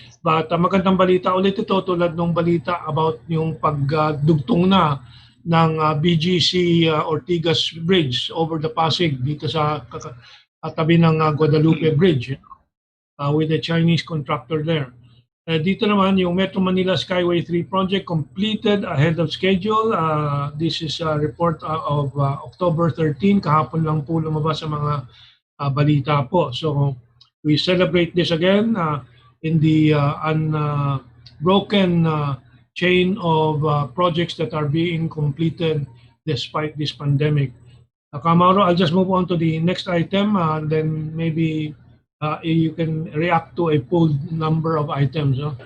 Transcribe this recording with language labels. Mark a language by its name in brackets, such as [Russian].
[Filipino] But magandang balita ulit ito, tulad ng balita about yung pagdugtong na ng BGC Ortigas Bridge over the Pasig dito sa tabi ng Guadalupe Bridge [English] with a Chinese contractor there. [Filipino] Dito naman, yung Metro Manila Skyway 3 project [English] completed ahead of schedule. This is a report of October 13. [Filipino] Kahapon lang po lumabas sa mga balita po. [English] So we celebrate this again in the unbroken chain of projects that are being completed despite this pandemic. Mauro, I'll just move on to the next item, then maybe you can react to a pooled number of items.